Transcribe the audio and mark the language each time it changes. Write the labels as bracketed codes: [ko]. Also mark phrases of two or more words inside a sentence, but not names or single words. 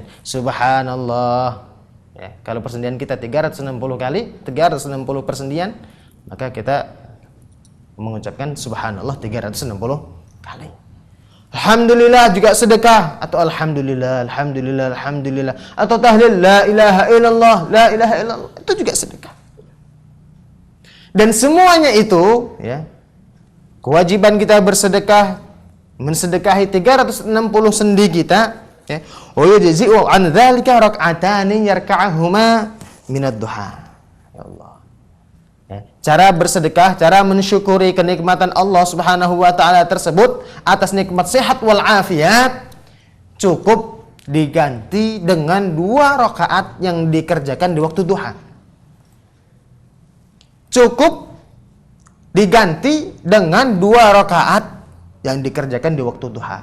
[id] Subhanallah. Ya, kalau persendian kita 360 kali, 360 persendian, maka kita mengucapkan subhanallah 360 kali. Alhamdulillah juga sedekah, atau alhamdulillah, alhamdulillah, alhamdulillah, atau tahlil [ar] لا إله إلا الله، لا إله إلا الله, [id] itu juga sedekah. Dan semuanya itu, ya, kewajiban kita bersedekah, mensedekahi 360 sendi kita, ya. [ar] ويجزئ عن ذلك ركعتان يركعهما من الضحى. [id] Ya Allah. Ya, cara bersedekah, cara mensyukuri kenikmatan Allah [ar] سبحانه وتعالى [id] tersebut atas nikmat sehat wal afiat cukup diganti dengan 2 rakaat yang dikerjakan di waktu duha. Cukup diganti dengan 2 rakaat yang dikerjakan di waktu duha.